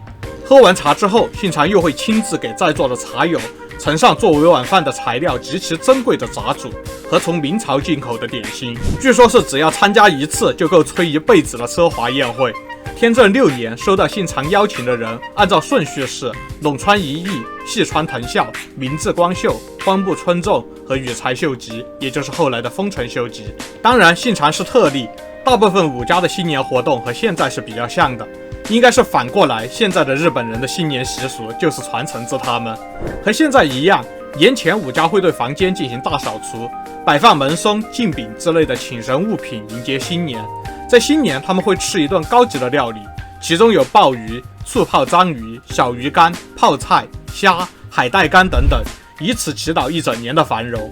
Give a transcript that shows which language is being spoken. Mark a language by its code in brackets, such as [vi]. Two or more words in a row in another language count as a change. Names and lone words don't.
[zh] 喝完茶之後，信長又會親自給在座的茶友盛上作為晚飯的材料極其珍貴的雜煮和從明朝進口的點心，據說是只要參加一次就夠吹一輩子的奢華宴會。天正6年收到信長邀請的人，按照順序是隴川一益、細川藤孝、明智光秀、荒木春重和羽柴秀吉，也就是後來的丰臣秀吉。当然，信长是特例，大部分武家的新年活動和現在是比較像的。應該是反過來，現在的日本人的新年習俗就是傳承自他們。和現在一樣，年前武家會對房間進行大掃除，擺放門松、鏡餅之類的請神物品迎接新年。在新年，他們會吃一頓高級的料理，其中有鮑魚、醋泡章魚、小魚乾、泡菜、蝦、海帶乾等等，以此祈禱一整年的繁榮。